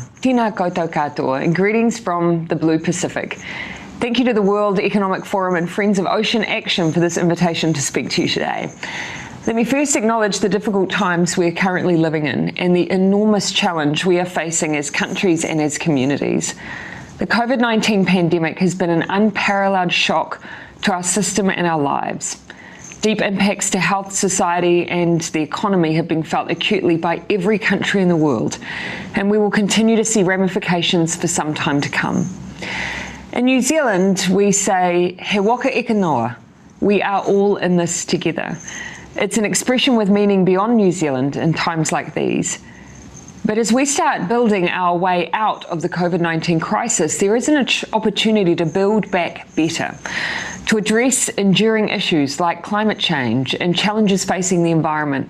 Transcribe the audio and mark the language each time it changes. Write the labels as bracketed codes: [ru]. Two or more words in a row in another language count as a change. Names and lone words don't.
[mi] Tina koutou katoa, [en] and greetings from the Blue Pacific. Thank you to the World Economic Forum and Friends of Ocean Action for this invitation to speak to you today. Let me first acknowledge the difficult times we're currently living in and the enormous challenge we are facing as countries and as communities. The COVID-19 pandemic has been an unparalleled shock to our system and our lives. Deep impacts to health, society and the economy have been felt acutely by every country in the world, and we will continue to see ramifications for some time to come. In New Zealand, we say, [mi] he waka eka noa, [en] we are all in this together. It's an expression with meaning beyond New Zealand in times like these. But as we start building our way out of the COVID-19 crisis, there is an opportunity to build back better, to address enduring issues like climate change and challenges facing the environment.